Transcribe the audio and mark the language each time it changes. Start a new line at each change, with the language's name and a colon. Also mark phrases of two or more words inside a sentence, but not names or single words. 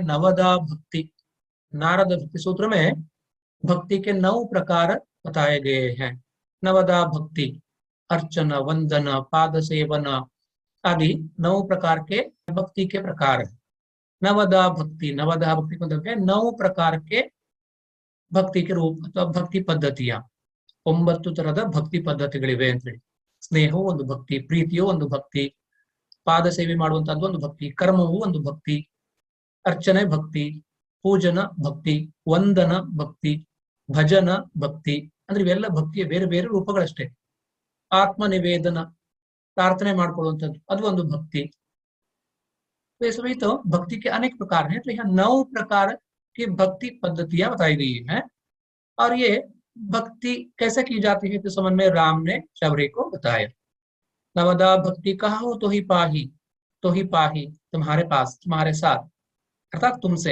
Hindi: नवदा भक्ति, नारद भक्ति सूत्र में भक्ति के 9 प्रकार बताए गए हैं। नवदा भक्ति अर्चन वंदन पाद सेवन आदि 9 प्रकार के भक्ति के प्रकार है। नवदा भक्ति, नवदा भक्ति मतलब है 9 प्रकार के ಭಕ್ತಿ के रूप
Kannada: ಅಥವಾ ಭಕ್ತಿ ಪದ್ಧತಿಯ 9 ತರದ ಭಕ್ತಿ ಪದ್ಧತಿಗಳಿವೆ ಅಂತ ಹೇಳಿ. ಸ್ನೇಹವು ಒಂದು ಭಕ್ತಿ, ಪ್ರೀತಿಯು ಒಂದು ಭಕ್ತಿ, ಪಾದ ಸೇವೆ ಮಾಡುವಂತದ್ದು ಒಂದು ಭಕ್ತಿ, ಕರ್ಮವು ಒಂದು ಭಕ್ತಿ, ಅರ್ಚನೆ ಭಕ್ತಿ, ಪೂಜನ ಭಕ್ತಿ, ವಂದನ ಭಕ್ತಿ, ಭಜನ ಭಕ್ತಿ, ಅಂದ್ರೆ ಇವೆಲ್ಲ ಭಕ್ತಿಯ ಬೇರೆ ಬೇರೆ ರೂಪಗಳಷ್ಟೇ. ಆತ್ಮ ನಿವೇದನ, ಪ್ರಾರ್ಥನೆ ಮಾಡ್ಕೊಳ್ಳುವಂಥದ್ದು ಅದು ಒಂದು ಭಕ್ತಿ.
Hindi: तो सभी तो भक्ति के अनेक प्रकार हैं। तो यहाँ 9 प्रकार की भक्ति पद्धतियां बताई गई हैं, और ये भक्ति कैसे की जाती है तो समझ में राम ने शबरी को बताया। नवदा भक्ति कहो तो ही पाही, तो ही पाही तुम्हारे पास, तुम्हारे साथ, अर्थात तुमसे।